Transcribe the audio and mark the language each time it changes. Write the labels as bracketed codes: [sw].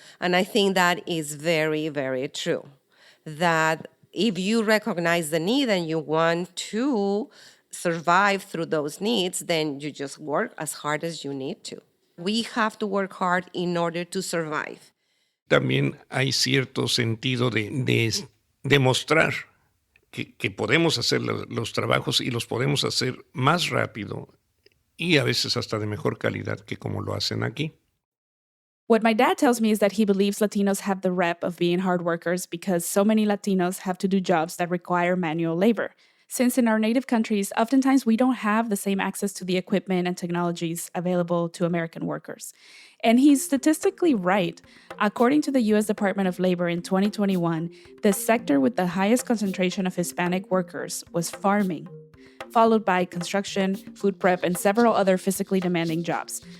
[en] And I think that is very, very true. That if you recognize the need and you want to survive through those needs, then you just work as hard as you need to. We have to work hard in order to survive. [es] También hay cierto sentido de demostrar que podemos hacer los trabajos y los podemos hacer más rápido y a veces hasta de mejor calidad que como lo hacen aquí. [en] What my dad tells me is that he believes Latinos have the rep of being hard workers because so many Latinos have to do jobs that require manual labor. Since in our native countries, oftentimes we don't have the same access to the equipment and technologies available to American workers. And he's statistically right. According to the U.S. Department of Labor in 2021, the sector with the highest concentration of Hispanic workers was farming, followed by construction, food prep, and several other physically demanding jobs.